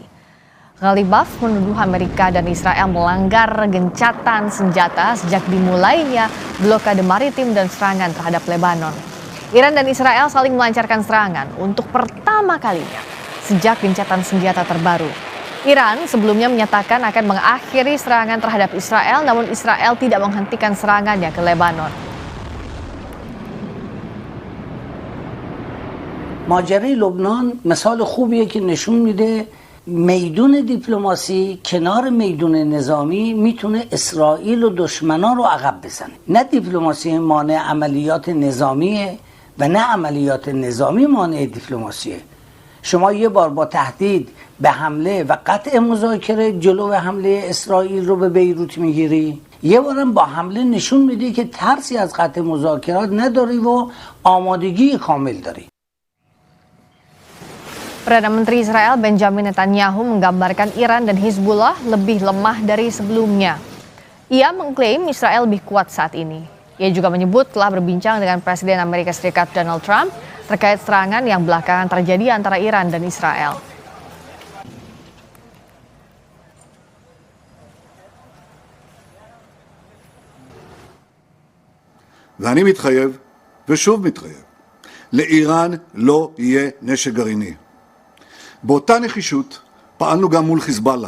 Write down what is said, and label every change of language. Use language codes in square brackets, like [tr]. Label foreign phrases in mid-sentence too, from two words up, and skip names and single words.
[id] Ghalibaf menuduh Amerika dan Israel melanggar gencatan senjata sejak dimulainya blokade maritim dan serangan terhadap Lebanon. Iran dan Israel saling melancarkan serangan untuk pertama kalinya sejak gencatan senjata terbaru. Iran sebelumnya menyatakan akan mengakhiri serangan terhadap Israel, namun Israel tidak menghentikan serangannya ke Lebanon. [fa] ماجرای لبنان مثال خوبیه که نشون میده میدون دیپلماسی کنار میدون نظامی میتونه اسرائیل و دشمنان رو عقب بزنه. نه دیپلماسی مانع عملیات نظامیه و نه عملیات نظامی مانع دیپلماسیه. شما یه بار با تهدید به حمله و قطع مذاکره جلو حمله اسرائیل رو به بیروت میگیری، یه بارم با حمله نشون میدی که ترسی از قطع مذاکرات نداری و آمادگی کامل داری. [id] Perdana Menteri Israel Benjamin Netanyahu menggambarkan Iran dan Hizbullah lebih lemah dari sebelumnya. Ia mengklaim Israel lebih kuat saat ini. Ia juga menyebut telah berbincang dengan Presiden Amerika Serikat Donald Trump terkait serangan yang belakangan terjadi antara Iran dan Israel. [he] ואני מתחייב, ושוב מתחייב, לאיראן לא יהיה נשק גרעיני. באותה נחישות פעלנו גם מול חיזבאללה.